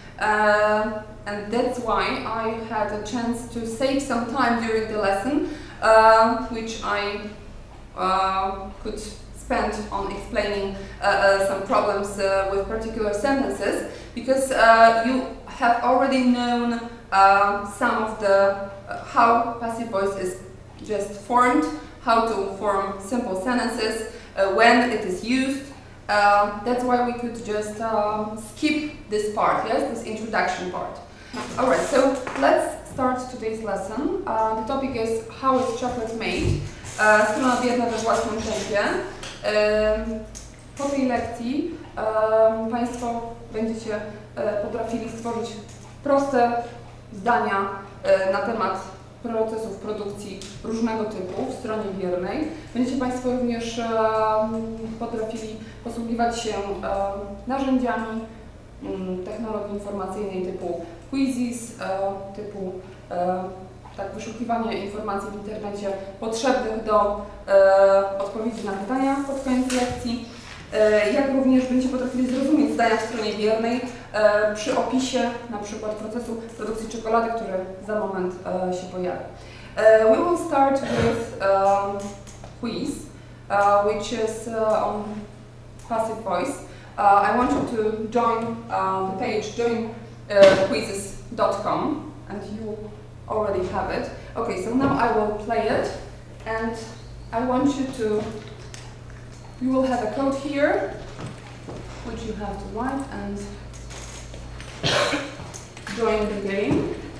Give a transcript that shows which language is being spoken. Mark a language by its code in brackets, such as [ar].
[en] And that's why I had a chance to save some time during the lesson, which I could spend on explaining some problems with particular sentences, because you have already known some of the how passive voice is just formed, how to form simple sentences, when it is used. That's why we could just skip this part, yes, this introduction part. Alright, so let's start today's lesson. The topic is How is chocolate made? [pl] Strona bierna we własnym tempie. Po tej lekcji Państwo będziecie potrafili stworzyć proste zdania na temat procesów produkcji różnego typu w stronie biernej. Będziecie Państwo również potrafili posługiwać się narzędziami technologii informacyjnej typu quizzes, typu wyszukiwanie informacji w internecie potrzebnych do odpowiedzi na pytania pod koniec lekcji, jak również będziecie potrafili zrozumieć zdania w stronie biernej przy opisie na przykład procesu produkcji czekolady, który za moment się pojawi. [en] We will start with quiz, which is on passive voice. I want you to join the page joinquizzes.com, and you already have it. Okay, so now I will play it, and I want you will have a code here, which you have to write and join the game.